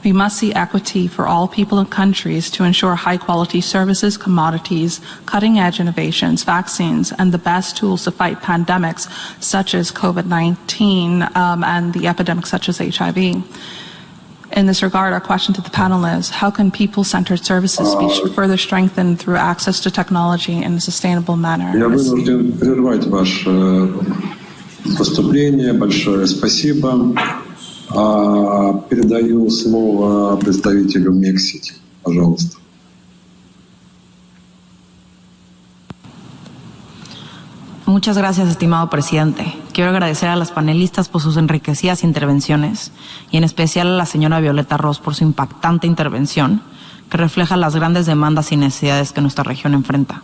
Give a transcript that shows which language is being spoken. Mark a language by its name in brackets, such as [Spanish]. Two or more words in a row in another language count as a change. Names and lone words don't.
[English] We must see equity for all people and countries to ensure high-quality services, commodities, cutting-edge innovations, vaccines, and the best tools to fight pandemics such as COVID-19 and the epidemics such as HIV. In this regard, our question to the panel is, how can people-centered services be further strengthened through access to technology in a sustainable manner? [Russian] Я вынужден прервать ваше выступление. Большое спасибо. Передаю слово представителю Мексики. Пожалуйста. [Spanish] Muchas gracias, estimado presidente. Quiero agradecer a las panelistas por sus enriquecidas intervenciones y en especial a la señora Violeta Ross por su impactante intervención que refleja las grandes demandas y necesidades que nuestra región enfrenta.